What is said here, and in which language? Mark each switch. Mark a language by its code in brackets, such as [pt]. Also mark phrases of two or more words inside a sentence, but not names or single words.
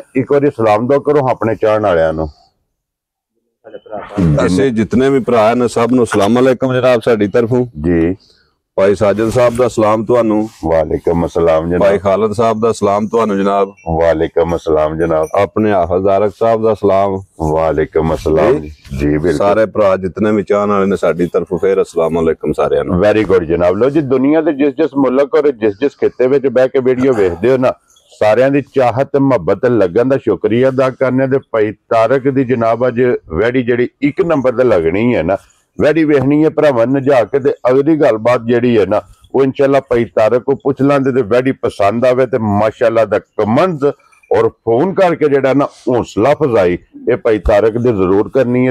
[pa] ਇਕ ਬਾਰ ਸਲਾਮ ਦੋ ਕਰੋ ਅਪਣੇ ਚਾਹਣ ਵਾਲੀਆਂ ਨੂੰ। ਅਸੀਂ ਜਿਤਨੇ ਭੀ ਭਰਾ ਨੇ ਸਬ ਨੂੰ [ar] سلام عليكم [pa] ਜਨਾਬ ਸਾਡੀ ਤਰਫੋਂ जी। ਭਾਈ ਸਾਜਿਦ ਸਾਹਬ ਦਾ ਸਲਾਮ ਤੁਹਾਨੂੰ। [ar] وعليكم السلام जनाब। [pa] ਭਾਈ ਖਾਲਿਦ ਸਾਹਬ ਦਾ ਸਲਾਮ ਤੁਹਾਨੂੰ ਜਨਾਬ। [ar] وعليكم السلام जनाब। [pa] ਅਪਣੇ ਹਾਫ਼ਿਜ਼ ਆਰਕ ਸਾਹਬ ਦਾ ਸਲਾਮ। [ar] وعليكم السلام [pa] ਜੀ। ਬਿਲਕੁਲ ਸਾਰੇ ਭਰਾ ਜਿਤਨੇ ਭੀ ਚਾਹਣ ਵਾਲੇ ਨੇ ਸਾਡੀ ਤਰਫੋਂ ਫਿਰ [ar] السلام عليكم [pa] ਸਾਰੇ ਨੂੰ। [en] very good जनाब। [pa] ਲੋ ਜੀ ਦੁਨੀਆ ਦੇ ਜਿਸ ਮੁਲਕ ਔਰ ਜਿਸ ਖਿੱਤੇ ਵਿਚ ਬਹਿ ਕੇ ਵੀਡੀਓ ਵੇਖਦੇ ਹੋ ਨਾ ਸਾਰਿਆਂ ਦੀ ਚਾਹਤ ਮੁਹੱਬਤ ਲਗਨ ਦਾ ਸ਼ੁਕਰੀਆ ਅਦਾ ਕਰਨੇ ਦੇ ਭਾਈ ਤਾਰਕ ਦੀ ਜਨਾਬ ਅੱਜ ਵੈੜੀ ਜੇੜ੍ਹੀ 1 ਨੰਬਰ ਤੇ ਲਗਨੀ ਹੈ ਨਾ ਵੈੜੀ ਵੇਖਣੀ ਹੈ ਭਰਾਵਾਂ ਨਜਾ ਕੇ ਤੇ ਅਗਲੀ ਗੱਲਬਾਤ ਜੇੜ੍ਹੀ ਹੈ ਨਾ ਵੋ ਇੰਸ਼ਾੱਲਾਹ ਭਾਈ ਤਾਰਕ ਕੋ ਪੁੱਛ ਲਾਂਦੇ ਤੇ ਵੈੜੀ ਪਸੰਦ ਆਵੇ ਤੇ ਮਾਸ਼ਾੱਲਾਹ ਦਾ ਕਮੈਂਟਸ ਔਰ ਫ਼ੋਨ ਕਰਕੇ ਜੇੜ੍ਹਾ ਨਾ ਹੌਸਲਾ ਅਫ਼ਜ਼ਾਈ ਯੇ ਭਾਈ ਤਾਰਕ ਦੇ ਜ਼ਰੂਰ ਕਰਨੀ ਹੈ।